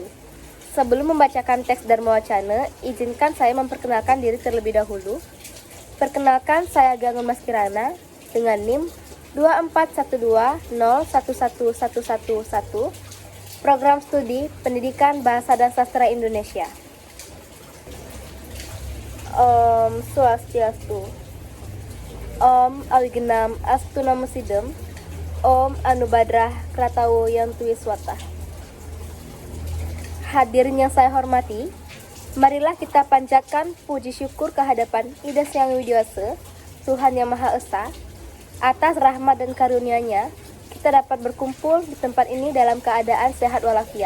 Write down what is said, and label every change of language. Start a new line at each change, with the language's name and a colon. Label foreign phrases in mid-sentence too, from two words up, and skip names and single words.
Indonesian: Sebelum membacakan teks Dharma Wacana, izinkan saya memperkenalkan diri terlebih dahulu. Perkenalkan, saya Gangun Mas Kirana dengan NIM 24120111111, Program Studi Pendidikan Bahasa dan Sastra Indonesia.
Sanskrit: Om Swastiastu. Om Awigenam Astu Namo Sidem. Om Anubadrah Kratawo Yantu Wiswata.
Indonesian: Hadirin yang saya hormati, marilah kita panjatkan puji syukur kehadapan Ida Hyang Widiwasa, Tuhan Yang Maha Esa, atas rahmat dan karunia-Nya kita dapat berkumpul di tempat ini dalam keadaan sehat walafiat.